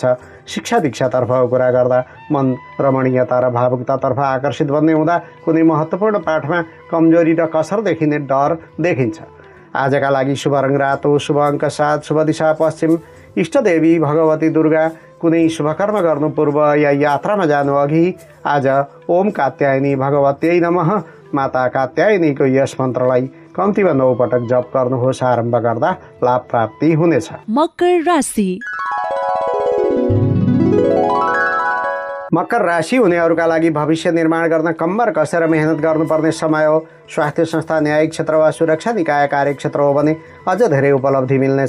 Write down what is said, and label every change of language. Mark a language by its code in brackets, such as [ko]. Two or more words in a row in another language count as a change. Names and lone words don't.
[ne] शिक्षा दीक्षातर्फको कुरा गर्दा मन रमणीयता र भावुकतातर्फ आकर्षित बन्ने हुँदा कुनै महत्त्वपूर्ण पाठमा कमजोरी र कसर देखिने डर देखिन्छ। आजका लागि शुभ रङ रातो, शुभ अङ्क 7, शुभ दिशा पश्चिम, इष्टदेवी भगवती दुर्गा। कुनै शुभकर्म गर्नु पूर्व या यात्रामा जानु अघि आज [sa] ओम कात्यायनी भगवत्यै नमः [ne] माता कात्यायनीको यस मन्त्रलाई कम्तीमा 9 पटक जप गर्नुहोस्। आरम्भ गर्दा लाभ प्राप्ति हुनेछ। मकर राशि। मकर राशि हुनेहरूका लागि भविष्य निर्माण गर्न कम्मर कसेर मेहनत गर्नुपर्ने समय हो। स्वास्थ्य संस्था, न्यायिक क्षेत्र वा सुरक्षा निकाय कार्यक्षेत्र हो भने अझ धेरै उपलब्धि मिल्नेछ।